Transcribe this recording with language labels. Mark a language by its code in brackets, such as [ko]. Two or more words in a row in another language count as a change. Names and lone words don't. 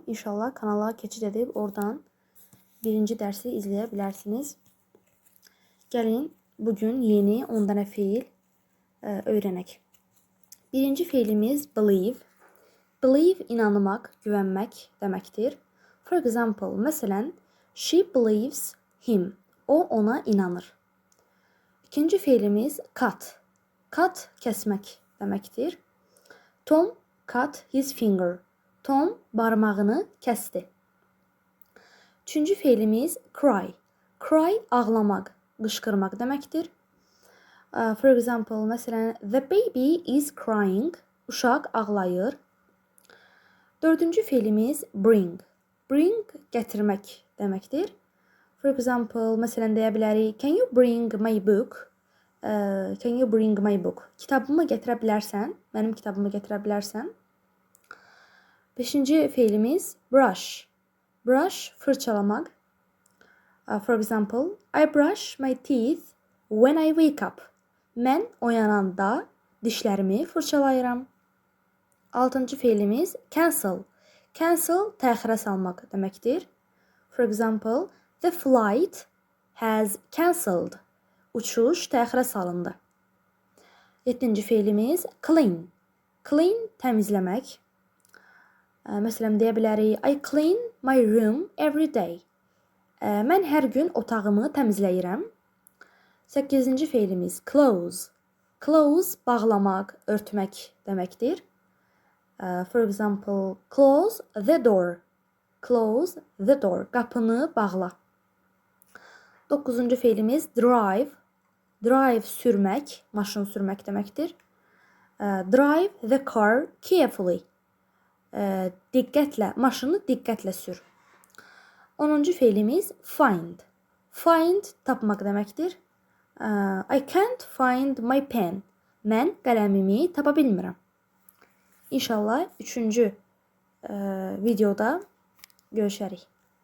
[az] İnşallah kanala keçid edib oradan birinci dərsi izləyə bilərsiniz. Gəlin bugün yeni 10 dənə feil öyrənək. Birinci feilimiz [en] believe. Believe [az] inanmaq, güvənmək deməkdir. [en] For example, məsələn, she believes him. [az] O ona inanır. İkinci feilimiz cut. [en] Cut [az] kəsmək deməkdir. [en] Tom cut his finger. [az] Tom barmağını kəsdi. Üçüncü feilimiz cry. Cry ağlamaq, qışqırmaq deməkdir. [en] For example, məsələn, the baby is crying. [az] Uşaq ağlayır. Dördüncü feilimiz bring. Bring gətirmək deməkdir. [en] For example, [az] məsələn deyə bilərik, [en] can you bring my book? Can you bring my book? [az] Kitabımı gətirə bilərsən? Mənim kitabımı gətirə bilərsən? Beşinci feilimiz [en] brush. Brush [az] fırçalamaq. [en] For example, I brush my teeth when I wake up. [az] Mən oyananda dişlərimi fırçalayıram. Altıncı feilimiz [en] cancel. Cancel [az] təxirə salmaq deməkdir. [en] For example, the flight has cancelled. [az] Uçuş təxirə salındı. Yeddinci feilimiz clean. Clean təmizləmək. Məsələn deyə bilərik, [en] I clean my room every day. [az] Mən hər gün otağımı təmizləyirəm. Səkkizinci feilimiz [en] close. Close [az] bağlamaq, örtmək deməkdir. [en] For example, close the door. Close the door. [az] Qapını bağla. Dokuzuncu feilimiz drive. Drive sürmək, maşın sürmək deməkdir. [en] Drive the car carefully. [az] Diqqətlə, maşını diqqətlə sür. 10-cu feilimiz [en] find. Find [az] tapmaq deməkdir. [en] I can't find my pen. [az] Mən qələmimi tapa bilmirəm. İnşallah 3-cü videoda görüşərik.